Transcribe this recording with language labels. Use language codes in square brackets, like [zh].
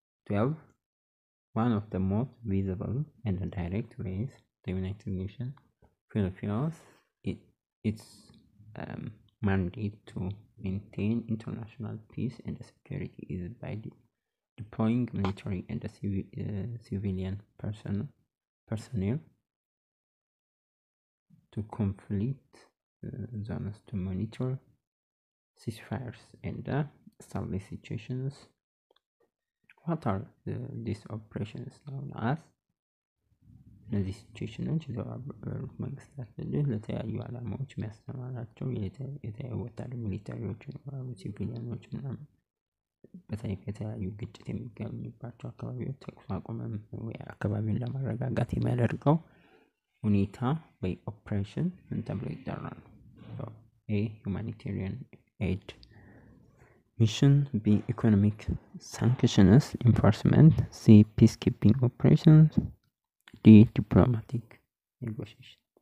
[en] 12 one of the most visible and direct ways the United Nations fulfills its mandate to maintain international peace and security is by deploying military and civilian personnel to conflict zones to monitor ceasefires and establish situations. What are these operations known as? [am] እነዚህ ሲቹዌሽኖች የተባበሩት መንግስታት ለተለያዩ ዓላማዎች የሚያስተማራቸው የተለያዩ ወታደር ሚሊታሪዎች ይኖራሉ፣ ሲቪሊያኖች ምናምን በተለይ ከተለያዩ ግጭት የሚገኙባቸው አካባቢዎች ተኩስ አቁምም ወይ አካባቢውን ለማረጋጋት የሚያደርገው ሁኔታ ወይ ኦፕሬሽን ምን ተብሎ ይጠራል? [en] A, humanitarian aid mission; B, economic sanctions enforcement; C, peacekeeping operations; D, diplomatic negotiation.